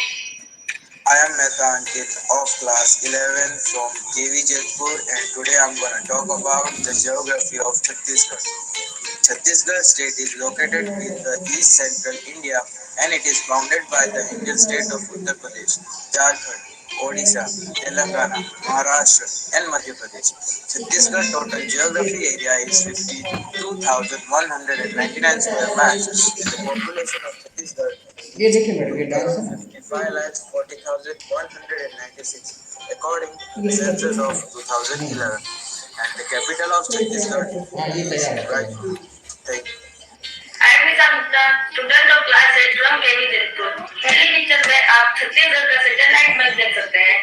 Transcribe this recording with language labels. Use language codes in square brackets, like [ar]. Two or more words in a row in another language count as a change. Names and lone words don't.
[en] I am Mehta Ankit of class 11 from KV Jodhpur, and today I am going to talk about the geography of Chhattisgarh. Chhattisgarh state is located in the east central India, and it is bounded by the Indian state of Uttar Pradesh, Jharkhand, Odisha, Telangana, Maharashtra and Madhya Pradesh. Chhattisgarh total geography area is 52,199 square miles. The population of Chhattisgarh is 55,40,196 according to the census of 2011. And the capital of Chhattisgarh is Rajpur. Thank you. I am Nizam Gupta, student of class 8 from केवी जयपुर। [hi] पहली पिक्चर में आप छत्तीसगढ़ का [en] satellite map [hi] देख सकते हैं।